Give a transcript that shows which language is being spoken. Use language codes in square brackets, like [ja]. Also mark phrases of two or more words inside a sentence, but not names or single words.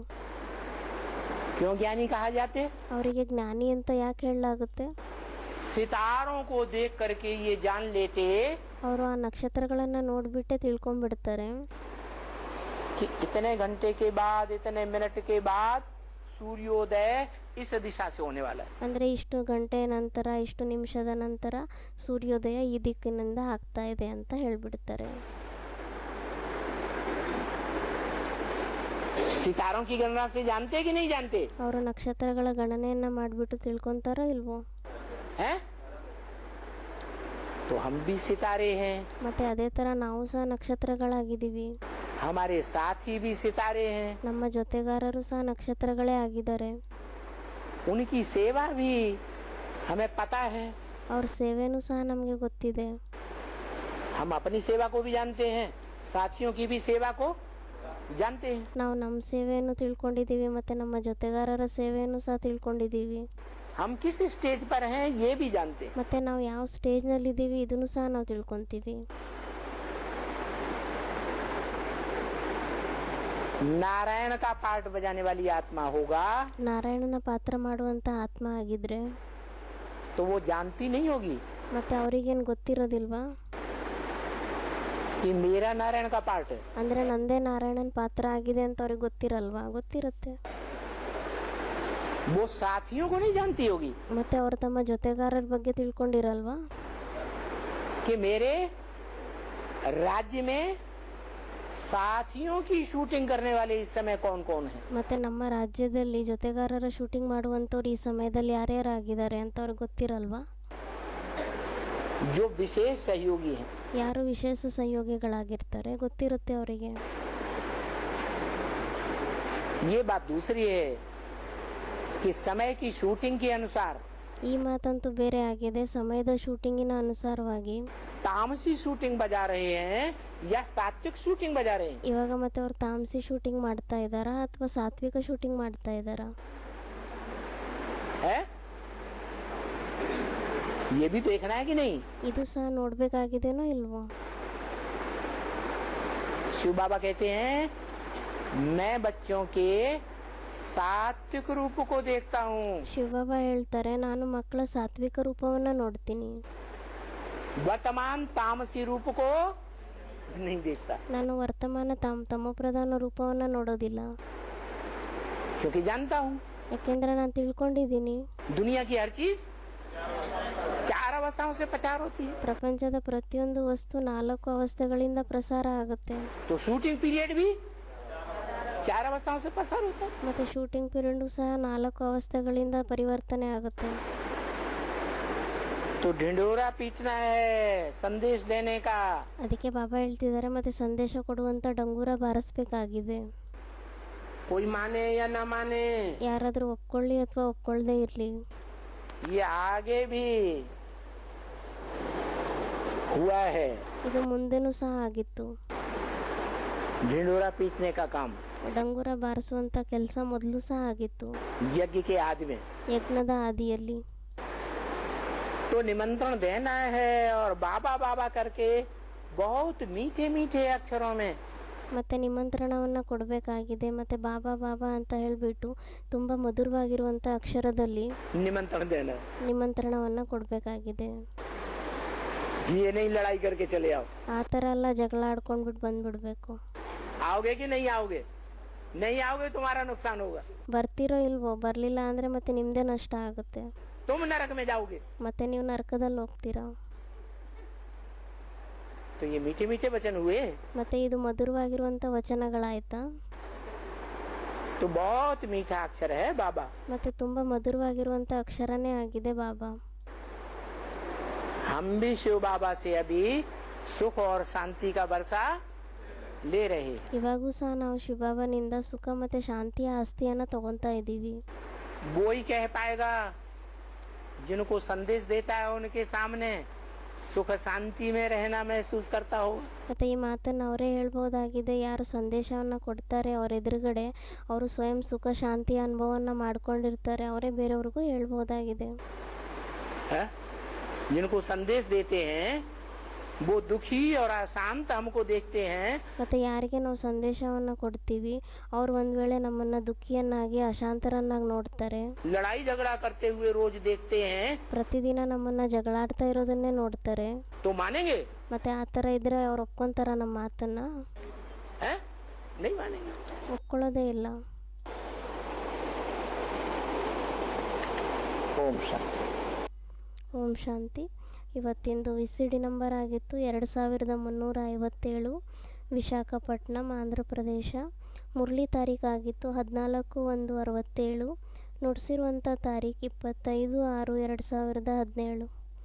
[hi] क्यों ज्ञानी कहा जाते? [kn] ಅವರಿಗೆ ಜ್ಞಾನಿ ಅಂತ ಯಾಕೆ ಹೇಳಲಾಗುತ್ತೆ? [hi] सितारों को देख करके ये जान लेते [kn] ಅವರು ಆ ನಕ್ಷತ್ರಗಳನ್ನ ನೋಡ್ಬಿಟ್ಟೆ ತಿಳ್ಕೊಂಡ್ಬಿಡ್ತಾರೆ [hi] कि इतने घंटे के बाद, इतने मिनट के बाद सूर्योदय इस दिशा से होने वाला है। [kn] ಅಂದ್ರೆ ಇಷ್ಟು ಗಂಟೆ ನಂತರ, ಇಷ್ಟು ನಿಮಿಷದ ನಂತರ ಸೂರ್ಯೋದಯ ಈ ದಿಕ್ಕಿನಿಂದ ಆಗ್ತಾ ಇದೆ ಅಂತ ಹೇಳ್ಬಿಡ್ತಾರೆ. [hi] सितारों की गणना से जानते कि नहीं जानते? [kn] ಅವರು ನಕ್ಷತ್ರಗಳ ಗಣನೆಯನ್ನ ಮಾಡ್ಬಿಟ್ಟು ತಿಳ್ಕೊಂತಾರೋ ಇಲ್ವೋ? [hi] हैं? तो हम भी सितारे हैं, [kn] ಮತ್ತೆ ಅದೇ ತರ ನಾವು ಸಹ ನಕ್ಷತ್ರಗಳಾಗಿದ್ದೀವಿ. [hi] हमारे साथी भी सितारे हैं, [kn] ನಮ್ಮ ಜೊತೆಗಾರರು ಸಹ ನಕ್ಷತ್ರಗಳೇ ಆಗಿದ್ದಾರೆ. [hi] उनकी सेवा भी हमें पता है। [kn] ಅವ್ರ ಸೇವೆನೂ ಸಹ ನಮಗೆ ಗೊತ್ತಿದೆ. [hi] हम अपनी सेवा को भी जानते हैं, साथियों की भी सेवा को जानते हैं। [kn] ನಾವು ನಮ್ಮ ಸೇವೆಯನ್ನು ತಿಳ್ಕೊಂಡಿದ್ದೀವಿ, ಮತ್ತೆ ನಮ್ಮ ಜೊತೆಗಾರರ ಸೇವೆಯನ್ನು ಸಹ ತಿಳ್ಕೊಂಡಿದ್ದೀವಿ. [hi] हम किस स्टेज पर हैं ये भी जानते हैं। [kn] ಮತ್ತೆ ನಾವು ಯಾವ ಸ್ಟೇಜ್ ನಲ್ಲಿ ಇದ್ದೀವಿ ಇದನ್ನು ಸಹ ನಾವು ತಿಳ್ಕೊಂತೀವಿ. [hi] नारायण का पार्ट बजाने वाली आत्मा होगा [kn] ನಾರಾಯಣನ ಪಾತ್ರ ಮಾಡುವಂತ ಆತ್ಮ ಆಗಿದ್ರೆ [hi] तो वो जानती नहीं होगी [kn] ಮತ್ತೆ ಅವರಿಗೇನು ಗೊತ್ತಿರೋದಿಲ್ವಾ [hi] कि मेरा नारायण का पार्ट है। [kn] ಅಂದ್ರೆ ನಂದೇ ನಾರಾಯಣನ ಪಾತ್ರ ಆಗಿದೆ ಅಂತ ಅವ್ರಿಗೆ ಗೊತ್ತಿರಲ್ವಾ? ಗೊತ್ತಿರುತ್ತೆ. [hi] वो साथियों को नहीं जानती होगी [kn] ಮತ್ತೆ ಅವರು ತಮ್ಮ ಜೊತೆಗಾರರ ಬಗ್ಗೆ ತಿಳ್ಕೊಂಡಿರಲ್ವಾ? [hi] कि मेरे राज्य में साथियों की शूटिंग करने वाले इस समय कौन कौन है? [kn] ಮತ್ತು ನಮ್ಮ ರಾಜ್ಯದಲ್ಲಿ ಜೊತೆಗಾರರ ಶೂಟಿಂಗ್ ಮಾಡುವಂಥವ್ರು ಈ ಸಮಯದಲ್ಲಿ ಯಾರ್ಯಾರಾಗಿದ್ದಾರೆ ಅಂತ ಅವ್ರಿಗೆ ಗೊತ್ತಿರಲ್ವಾ? [hi] जो विशेष सहयोगी हैं। [kn] ಯಾರು ವಿಶೇಷ ಸಹಯೋಗಿಗಳಾಗಿರ್ತಾರೆ ಗೊತ್ತಿರುತ್ತೆ ಅವರಿಗೆ. [hi] ये बात दूसरी है कि समय की शूटिंग के अनुसार [kn] ಈ ಮಾತಂತೂ ಬೇರೆ ಆಗಿದೆ. ಸಮಯದ ಶೂಟಿಂಗಿನ ಅನುಸಾರವಾಗಿ [hi] तामसी शूटिंग बजा रहे हैं या सात्विक शूटिंग बजा रहे हैं? [kn] ಇವಾಗ ಮತ್ತೆ ಅವ್ರು ತಾಮಸಿ ಶೂಟಿಂಗ್ ಮಾಡ್ತಾ ಇದ್ದಾರಾ ಅಥವಾ ಸಾತ್ವಿಕ ಶೂಟಿಂಗ್ ಮಾಡ್ತಾ ಇದ್ದಾರಾ? [hi] है ये भी देखना है कि नहीं? [kn] ಇದು ಸಹ ನೋಡ್ಬೇಕಾಗಿದೇನೋ ಇಲ್ವೋ? [hi] शिव बाबा कहते हैं मैं बच्चों के सात्विक रूप को देखता हूँ, [kn] ಶಿವಬಾಬಾ ಹೇಳ್ತಾರೆ ನಾನು ಮಕ್ಕಳ ಸಾತ್ವಿಕ ರೂಪವನ್ನ ನೋಡ್ತೀನಿ, [hi] वर्तमान तामसी रूप को नहीं देखता, [kn] ನಾನು ವರ್ತಮಾನ ತಮೋಪ್ರಧಾನ ರೂಪವನ್ನ ನೋಡೋದಿಲ್ಲ. [hi] क्योंकि जानता हूँ [kn] ಯಾಕೆಂದ್ರೆ ನಾನು ತಿಳ್ಕೊಂಡಿದ್ದೀನಿ [hi] दुनिया की हर चीज 4 अवस्थाओं से प्रचार होती है। [kn] ಪ್ರಪಂಚದ ಪ್ರತಿಯೊಂದು ವಸ್ತು 4 ಅವಸ್ಥೆಗಳಿಂದ ಪ್ರಸಾರ ಆಗುತ್ತೆ. [hi] तो [en] shooting period [hi] भी 4 अवस्थाओं से प्रसार होता है। [kn] ಮತ್ತೆ [en] shooting period [kn] ಸಹ 4 ಅವಸ್ಥೆಗಳಿಂದ ಪರಿವರ್ತನೆ ಆಗುತ್ತೆ. [hi] तो ढिंढोरा पीटना है संदेश देने का। [kn] ಅದಕ್ಕೆ ಬಾಬಾ ಹೇಳ್ತಿದ್ದಾರೆ ಮತ್ತೆ ಸಂದೇಶ ಕೊಡುವಂತ ಡಂಗೂರ ಬಾರಿಸಬೇಕಾಗಿದೆ. [hi] कोई माने या न माने, [kn] ಯಾರಾದ್ರೂ ಒಪ್ಕೊಳ್ಳಿ ಅಥವಾ ಒಪ್ಕೊಳ್ಳದೆ ಇರ್ಲಿ, [hi] ये आगे भी हुआ है। [kn] ಇದು ಮುಂದೆನೂ ಸಹ ಆಗಿತ್ತು. [hi] ढिंढोरा पीटने का काम [kn] ಡಂಗೂರ ಬಾರಿಸುವಂತ ಕೆಲಸ ಮೊದಲು ಸಹ ಆಗಿತ್ತು [hi] यज्ञ के आदि में। [kn] ಯಜ್ಞದ ಆದಿಯಲ್ಲಿ. [hi] तो निमंत्रण देना है और बाबा बाबा करके बहुत मीठे मीठे अक्षरों में [kn] ಮತ್ತೆ ನಿಮಂತ್ರಣವನ್ನ ಕೊಡಬೇಕಾಗಿದೆ. ಮತ್ತೆ ಬಾಬಾ ಬಾಬಾ ಅಂತ ಹೇಳ್ಬಿಟ್ಟು ತುಂಬಾ ಮಧುರವಾಗಿರುವಂತ ಅಕ್ಷರದಲ್ಲಿ [hi] निमंत्रण देना है। [kn] ನಿಮಂತ್ರಣವನ್ನ ಕೊಡಬೇಕಾಗಿದೆ. [hi] ये नहीं लड़ाई करके चले आओ। [kn] ಆ ಥರ ಎಲ್ಲ ಜಗಳ ಆಡ್ಕೊಂಡ್ಬಿಟ್ಟು ಬಂದ್ಬಿಡ್ಬೇಕು. [hi] आओगे कि नहीं आओगे? नहीं आओगे तुम्हारा नुकसान होगा, [kn] ಬರ್ತಿರೋ ಇಲ್ವೋ? ಬರ್ಲಿಲ್ಲ ಅಂದ್ರೆ ಮತ್ತೆ ನಿಮ್ದೇ ನಷ್ಟ ಆಗುತ್ತೆ, [hi] तुम नरक में जाओगे। [kn] ಮತ್ತೆ ನೀವು ನರಕದಲ್ಲಿ ಹೋಗ್ತೀರಾ. [hi] तो ये मीठे मीठे वचन हुए, [kn] ಮತ್ತೆ ಇದು ಮಧುರವಾಗಿರುವಂತ ವಚನಗಳಾಯ್ತಾ? [hi] तो बहुत मीठा अक्षर है बाबा। [kn] ಮತ್ತೆ ತುಂಬಾ ಮಧುರವಾಗಿರುವಂತ ಅಕ್ಷರನೇ ಆಗಿದೆ ಬಾಬಾ. [hi] हम भी शिव बाबा से अभी सुख और शांति का वर्षा ले रहे हैं। [kn] ಇವಾಗೂ ಸಹ ನಾವು ಶಿವಬಾಬನಿಂದ ಸುಖ ಮತ್ತೆ ಶಾಂತಿಯ ಆಸ್ತಿಯನ್ನ ತಗೊಂತಾ ಇದ್ದೀವಿ. [hi] वो ही कह पाएगा जिनको संदेश देता है उनके सामने सुख शांति में रहना महसूस करता हो। [kn] ಮತ್ತೆ ಈ ಮಾತನ್ನು ಅವರೇ ಹೇಳ್ಬೋದಾಗಿದೆ. ಯಾರು ಸಂದೇಶವನ್ನ ಕೊಡ್ತಾರೆ ಅವ್ರ ಎದುರುಗಡೆ ಅವರು ಸ್ವಯಂ ಸುಖ ಶಾಂತಿಯ ಅನುಭವವನ್ನ ಮಾಡ್ಕೊಂಡಿರ್ತಾರೆ, ಅವರೇ ಬೇರೆಯವ್ರಿಗೂ ಹೇಳ್ಬೋದಾಗಿದೆ. [hi] जिनको संदेश देते हैं वो दुखी और अशांत हमको देखते हैं। [kn] ಮತ್ತೆ ಯಾರಿಗೆ ನಾವು ಸಂದೇಶವನ್ನ ಕೊಡ್ತೀವಿ ಅವ್ರು ಒಂದ್ ವೇಳೆ ನಮ್ಮನ್ನ ದುಃಖಿಯನ್ನಾಗಿ ಅಶಾಂತರನ್ನಾಗಿ ನೋಡ್ತಾರೆ. [hi] लड़ाई झगड़ा करते हुए रोज देखते हैं [kn] ಪ್ರತಿದಿನ ನಮ್ಮನ್ನ ಜಗಳಾಡ್ತಾ ಇರೋದನ್ನೇ ನೋಡ್ತಾರೆ. [hi] तो मानेंगे? [kn] ಮತ್ತೆ ಆ ಥರ ಇದ್ರೆ ಅವ್ರು ಒಪ್ಕೊಂತಾರ ನಮ್ಮ ಮಾತನ್ನ? [hi] नहीं मानेंगे। [kn] ಒಪ್ಕೊಳ್ಳೋದೇ ಇಲ್ಲ. [hi] ओम शांति। [kn] ಓಂ ಶಾಂತಿ. ಇವತ್ತಿಂದು [en] VCD number [kn] ಆಗಿತ್ತು 2357, ವಿಶಾಖಪಟ್ಟಣಂ, ಆಂಧ್ರ ಪ್ರದೇಶ. ಮುರಳಿ ತಾರೀಕಾಗಿತ್ತು 14/1/67. ನುಡಿಸಿರುವಂಥ ತಾರೀಕು 25/6/2017.